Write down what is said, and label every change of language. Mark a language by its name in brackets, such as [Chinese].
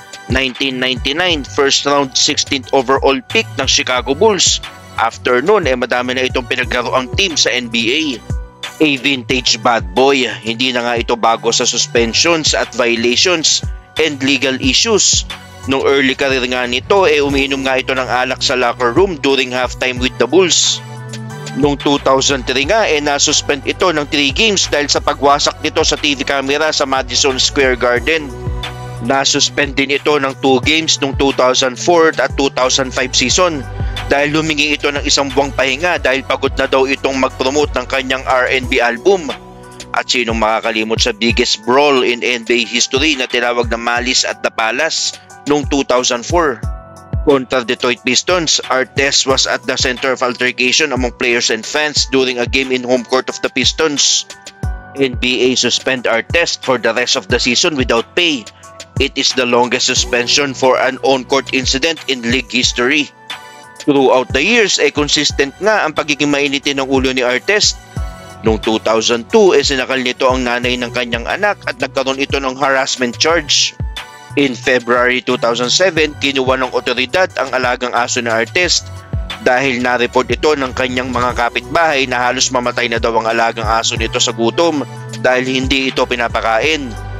[English] 1999, first round 16th overall pick ng Chicago Bulls. [Filipino] After nun, madami na itong pinaglaro ang team sa NBA. [English] A vintage bad boy, [Filipino] hindi na nga ito bago sa [English] suspensions at violations and legal issues. [Filipino] Nung early career nga nito, umiinom nga ito ng alak sa locker room [English] during halftime with the Bulls. [Filipino] Noong 2003 nga, nasuspend ito ng 3 games dahil sa pagwasak nito sa TV camera sa Madison Square Garden. Nasuspend din ito ng 2 games noong 2004 at 2005 season dahil humingi ito ng isang buwang pahinga dahil pagod na daw itong mag-promote ng kanyang R&B album. At sinong makakalimot sa [English] biggest brawl in NBA history [Filipino] na tinawag na Malice at the Palace noong 2004. Kontra [English] Detroit Pistons, Artest was at the center of altercation among players and fans during a game in home court of the Pistons. NBA suspend Artest for the rest of the season without pay. It is the longest suspension for an on-court incident in league history. Throughout the years, consistent [Filipino] nga ang pagiging mainitin ng ulo ni Artest. Noong 2002, sinakal nito ang nanay ng kanyang anak at nagkaroon ito ng harassment charge. [English] In February 2007, [Filipino] kinuha ng otoridad ang alagang aso ni Artest dahil na-report ito ng kanyang mga kapitbahay na halos mamatay na daw ang alagang aso nito sa gutom dahil hindi ito pinapakain.